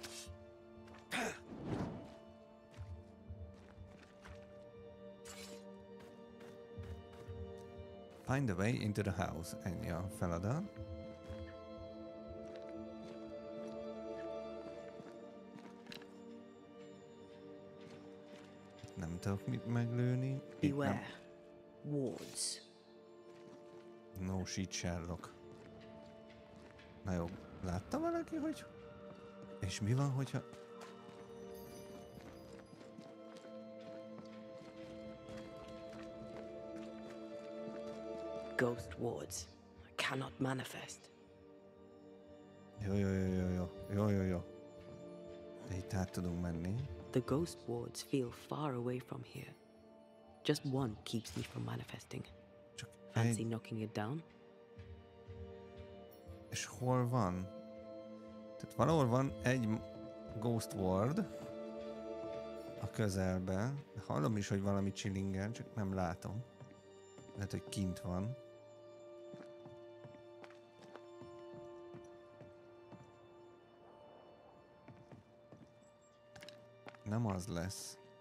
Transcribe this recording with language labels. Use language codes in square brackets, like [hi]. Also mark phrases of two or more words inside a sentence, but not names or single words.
[en] Find a way into the house. [hu] Ennyi a feladat. Nem tudok mit meglőni. [en] Beware. Wards. No shit, Sherlock. [hu] Na jó, látta valaki, hogy... És mi van, hogyha... [en] Ghost wards. Cannot manifest. [hu] Jó. De itt át tudunk menni. [en] The ghost wards feel far away from here. Just one keeps me from manifesting. Fancy knocking it down? [hu] És hol van? Tehát valahol van egy [en] ghost ward [hu] a közelben. Hallom is, hogy valami chillingel, csak nem látom. Lehet, hogy kint van. Nem az lesz.